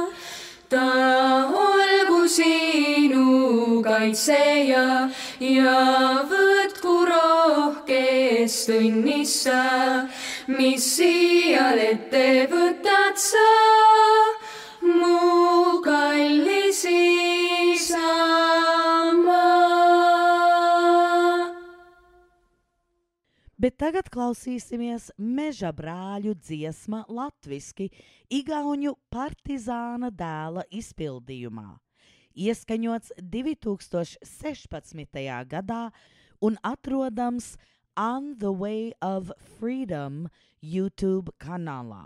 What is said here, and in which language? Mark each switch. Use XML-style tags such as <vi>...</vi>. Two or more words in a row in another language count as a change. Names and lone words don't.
<et>Ta olgu sinu kaitseja ja võtku rohkest õnnissa, mis siial ette võtad sa, mu kallis isamaa.</et> <lv>Bet tagad klausīsimies Meža brāļu dziesma latviski igauņu partizāna dēla izpildījumā. Ieskaņots 2016. gadā un atrodams On the Way of Freedom YouTube kanālā.</lv>